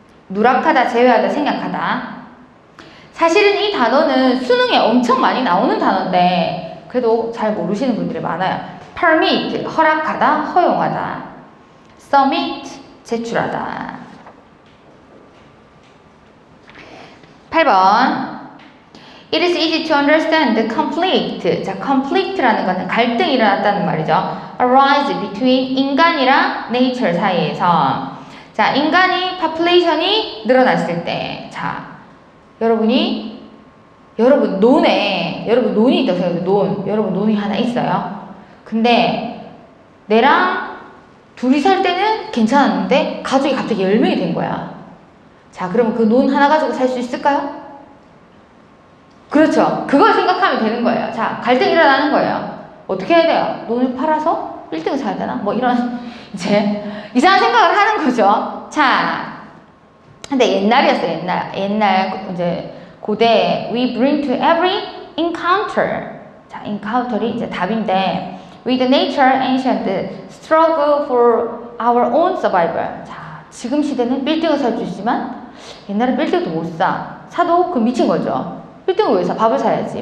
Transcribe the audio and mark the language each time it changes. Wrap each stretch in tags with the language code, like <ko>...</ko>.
<ko>누락하다, 제외하다, 생략하다. 사실은 이 단어는 수능에 엄청 많이 나오는 단어인데 그래도 잘 모르시는 분들이 많아요. permit, 허락하다, 허용하다. submit, 제출하다.</ko> <en>8번 It is easy to understand the conflict.</en> <ko>자, conflict라는 것은 갈등이 일어났다는 말이죠.</ko> <en>arise between</en> <ko>인간이랑</ko> <en>nature</en> <ko>사이에서. 자, 인간이 population이 늘어났을 때. 자, 여러분 논이 있다고 생각해요. 여러분 논이 하나 있어요. 근데 내랑 둘이 살 때는 괜찮았는데 가족이 갑자기 10명이 된 거야. 자, 그러면 그 논 하나 가지고 살 수 있을까요? 그렇죠. 그걸 생각하면 되는 거예요. 자, 갈등이 일어나는 거예요. 어떻게 해야 돼요? 논을 팔아서 1등을 사야 되나? 뭐 이런 이제 이상한 생각을 하는 거죠. 자, 근데 옛날이었어요. 옛날 이제 고대</ko> <en>we bring to every encounter.</en> <ko>자, encounter이 이제 답인데</ko> <en>with nature ancient struggle for our own survival.</en> <ko>자, 지금 시대는 빌딩을 살 수 있지만 옛날에 빌딩도 못 사. 사도 그 미친 거죠. 빌딩을 위해서 밥을 사야지.</ko>